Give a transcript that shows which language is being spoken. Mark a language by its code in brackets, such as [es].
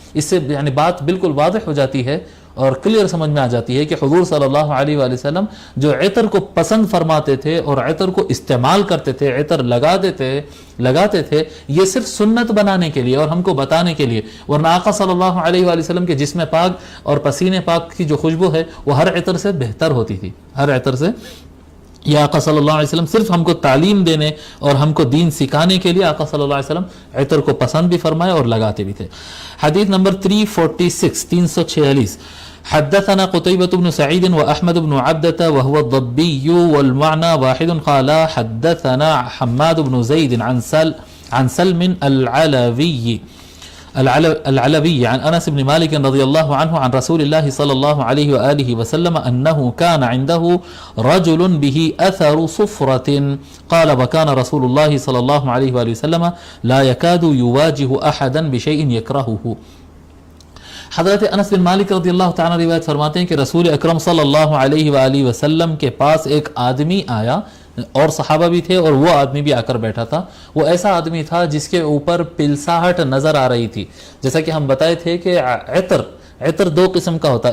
[ur] اس سے یعنی بات بالکل واضح ہو جاتی ہے اور کلیئر سمجھ میں آ جاتی ہے کہ حضور صلی اللہ علیہ وآلہ وسلم جو عطر کو پسند فرماتے تھے اور عطر کو استعمال کرتے تھے, عطر لگاتے تھے, یہ صرف سنت بنانے کے لیے اور ہم کو بتانے کے لیے, ورنہ آقا صلی اللہ علیہ وآلہ وسلم کے جسم پاک اور پسینے پاک کی جو خوشبو ہے وہ ہر عطر سے بہتر ہوتی تھی, ہر عطر سے. یہ آقا صلی اللہ علیہ وسلم صرف ہم کو تعلیم دینے اور ہم کو دین سکھانے کے لیے آقا صلی اللہ علیہ وسلم عطر کو پسند بھی فرمائے اور لگاتے بھی تھے. حدیث نمبر 346 [ar] حدثنا قتيبة بن سعيد وأحمد بن عبدة وهو الضبي والمعنى واحد قال حدثنا حماد بن زيد عن سلم العلوي عن أنس بن مالك رضي الله عنه عن رسول الله صلى الله عليه وآله وسلم أنه كان عنده رجل به أثر صفرة قال وكان رسول الله صلى الله عليه وآله وسلم لا يكاد يواجه أحدا بشيء يكرهه. [ur] حضرت انس بن مالک رضی اللہ تعالیٰ روایت فرماتے ہیں کہ رسول اکرم صلی اللہ علیہ وآلہ وسلم کے پاس ایک آدمی آیا, اور صحابہ بھی تھے, اور وہ آدمی بھی آ کر بیٹھا تھا. وہ ایسا آدمی تھا جس کے اوپر پلساہٹ نظر آ رہی تھی. جیسا کہ ہم بتائے تھے کہ عطر دو قسم کا ہوتا ہے.